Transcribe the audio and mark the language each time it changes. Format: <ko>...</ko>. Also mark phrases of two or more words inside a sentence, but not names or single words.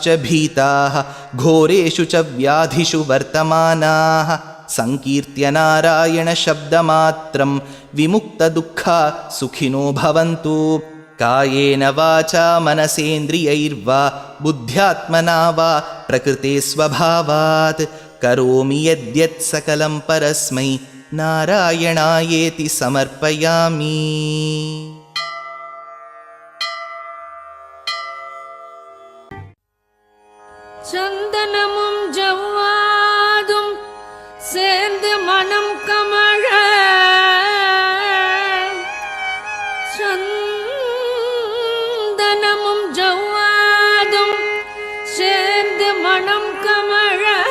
<sa>भीताः घोरेषु च व्याधिषु वर्तमानाः संकीर्त्य नारायणशब्दमात्रं विमुक्तदुःखा सुखिनो भवन्तु कायेन वाचा मनसेन्द्रियैर्वा बुद्ध्यात्मना वा प्रकृते स्वभावात् करोमि यद्यत् सकलं परस्मै नारायणायेति समर्पयामि।</sa> <ta>சந்தனமும் ஜவ்வாதும் சேர்ந்து மனம் கமழ சந்தனமும் ஜவ்வாதும் சேர்ந்து மனம் கமழ</ta>